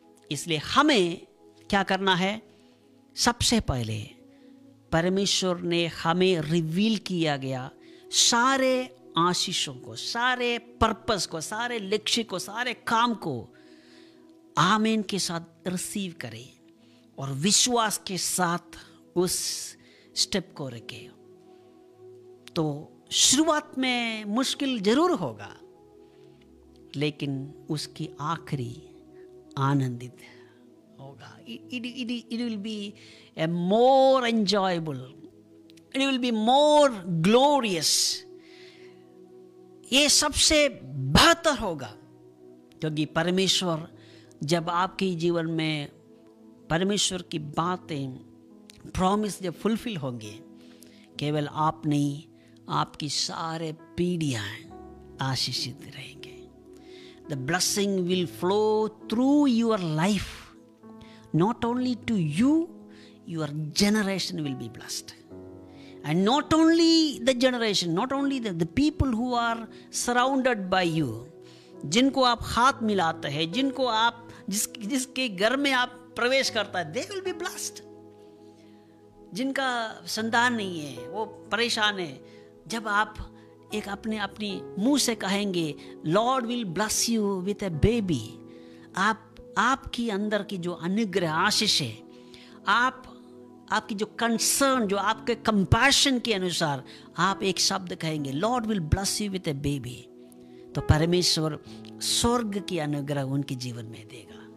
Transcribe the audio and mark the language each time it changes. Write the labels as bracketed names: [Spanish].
[Hindi] इसलिए हमें क्या करना है? सबसे पहले परमेश्वर ने हमें रिवील किया गया सारे आशीषों को, सारे पर्पस को, सारे लक्ष्य को, सारे काम को आमीन के साथ रिसीव करें और विश्वास के साथ उस स्टेप को रखें. तो शुरुआत में मुश्किल जरूर होगा, लेकिन उसकी आखिरी आनंदित होगा. [English] It will be a more enjoyable. It will be more glorious. [Hindi] ये सबसे बेहतर होगा क्योंकि परमेश्वर जब आपके जीवन में परमेश्वर की बातें प्रॉमिस जब फुलफिल होंगे, केवल आप नहीं, आपकी सारे पीढ़ियां आशीषित रहेंगे. [English] The blessing will flow through your life. Not only to you, your generation will be blessed. And not only the generation, not only the people who are surrounded by you, [Hindi] जिनको आप हाथ मिलाते हैं, जिनको आप जिसके घर में आप प्रवेश करता है, [English] they will be blessed. [Hindi] जिनका संतान नहीं है वो परेशान है, जब आप एक अपनी मुंह से कहेंगे [English] lord will bless you with a baby, [Hindi] आपकी अंदर की जो अनुग्रह आशीष है, आपकी जो कंसर्न, जो आपके कंपैशन के अनुसार आप एक शब्द कहेंगे Lord will bless you with A baby, तो परमेश्वर स्वर्ग की अनुग्रह उनके जीवन में देगा.